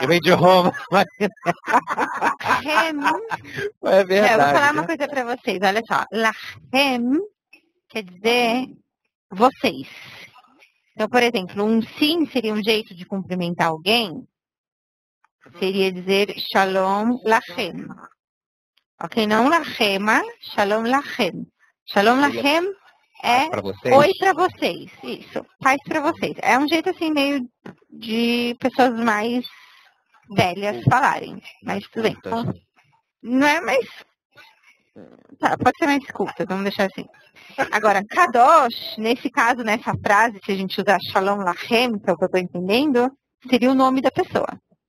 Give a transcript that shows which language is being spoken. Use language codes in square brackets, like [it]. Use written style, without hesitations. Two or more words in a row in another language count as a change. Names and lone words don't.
[pt] Vem de Roma. É verdade. Eu vou falar uma coisa para vocês. Olha só. Lachem quer dizer vocês. Então, por exemplo, um sim seria um jeito de cumprimentar alguém. Seria dizer [he] שלום לכם. [pt] Ok? Não Lachema, [he] שלום לכם. שלום לכם [pt] é oi para vocês. Isso, paz para vocês. É um jeito assim meio de pessoas mais velhas falarem. Mas tudo bem. Não é mais... Tá, pode ser mais culta, vamos deixar assim. Agora, Kadosh, nesse caso, nessa frase, se a gente usar [he] שלום לכם, [pt] que é o que eu estou entendendo, seria o nome da pessoa.